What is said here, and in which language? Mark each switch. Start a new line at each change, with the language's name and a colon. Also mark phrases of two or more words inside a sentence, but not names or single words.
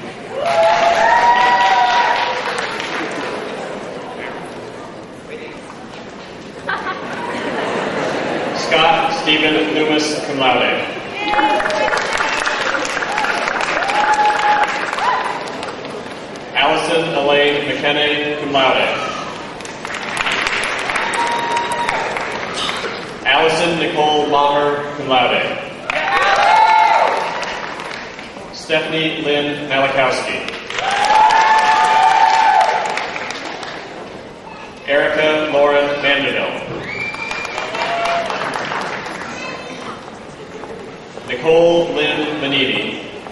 English: Scott Stephen Loomis,
Latin: cum laude.
English: Allison Elaine McKenney,
Latin: cum laude.
English: Allison Nicole Maher,
Latin: cum laude.
English: Stephanie Lynn Malakowski. Erica Lauren Vanderbilt. Nicole Lynn Manini.